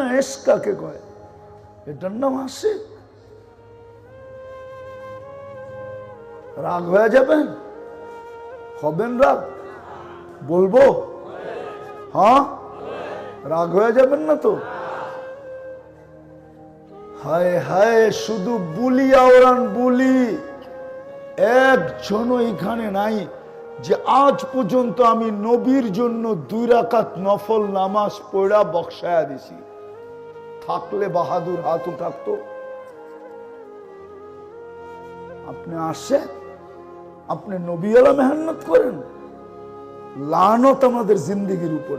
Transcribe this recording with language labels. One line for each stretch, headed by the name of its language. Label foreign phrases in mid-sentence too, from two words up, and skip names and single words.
Bangla: এশক কাকে কয়? এটার নাম আশেক। রাগ হয়ে যাবেন? হবেন রাগ? বলবো? হ্যাঁ, রাগ হয়ে যাবেন না তো? হায় হায়, শুধু বুলি আওরান বুলি। একজনও এখানে নাই যে আজ পর্যন্ত আমি নবীর জন্য 2 রাকাত নফল নামাজ পড়া বক্সায়া দিছি। থাকলে বাহাদুর হাত উঠাতো। আপনি আসে, আপনি নবীওয়ালা মেহনত করেন, লানত আমাদের জিন্দেগির উপরে।